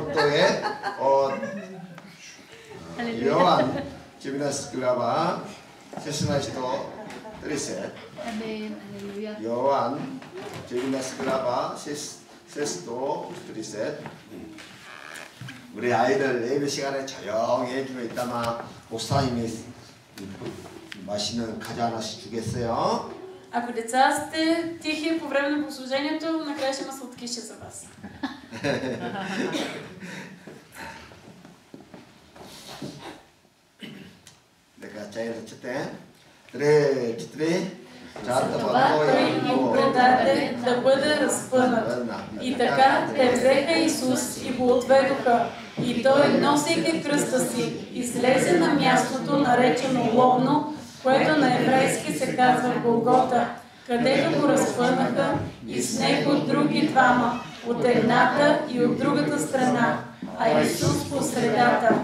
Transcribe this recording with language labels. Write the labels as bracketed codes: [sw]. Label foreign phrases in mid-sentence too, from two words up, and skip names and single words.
[ko] 교회 요한 지미나스 글라바 세스나시도 드리셋 요한 지미나스 글라바 세스도 드리셋. 우리 아이들 예배 시간에 조용히 해주면 이따가 목사님이 맛있는 과자 하나씩 주겠어요. [bg] Ако деца сте тихи по време на богослужението, накрая ще има сладкиши за вас. [ko] 내가 제일 첫째 그래 [bg] Затова той им предаде да бъде разпънат. И така те взеха Исус и го отведоха. И той, носейки кръста си, излезе на мястото, наречено Лобно, което на еврейски се казва Голгота, където го разпънаха и с него други двама, от едната и от другата страна, а Исус по средата.